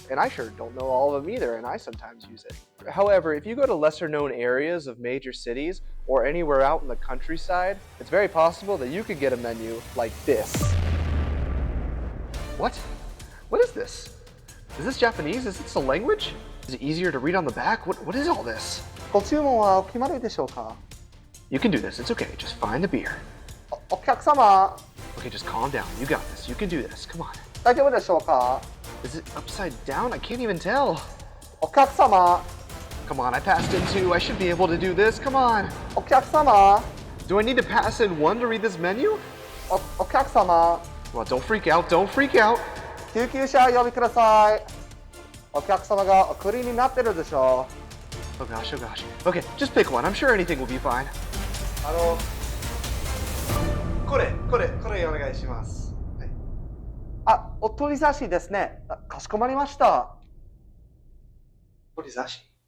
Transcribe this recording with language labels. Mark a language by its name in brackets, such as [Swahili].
[English] And I sure don't know all of them either, and I sometimes use it. However, if you go to lesser known areas of major cities or anywhere out in the countryside, it's very possible that you could get a menu like this. What? What is this? Is this Japanese? Is this a language? Is it easier to read on the back? What is all this? [Japanese] ご注文はお決まりでしょうか？ [English] You can do this. It's okay. Just find the beer. [Japanese] お客様、 [English] Okay, just calm down. You got this. You can do this. Come on. [Japanese] 大丈夫でしょうか？ [English] Is it upside down? I can't even tell. [Japanese] お客様、 [English] Come on, I passed in two. I should be able to do this. Come on. [Japanese] お客様、 [English] Do I need to pass in one to read this menu? [Japanese] お客様、 [English] Well, don't freak out. Don't freak out. [Japanese] 救急車を呼びください。お客様がお送りになってるでしょう。 [English] Oh gosh, oh gosh. Okay, just pick one. I'm sure anything will be fine. [Japanese] これお願いします。あ、お取り差しですね。かしこまりました。取り差し。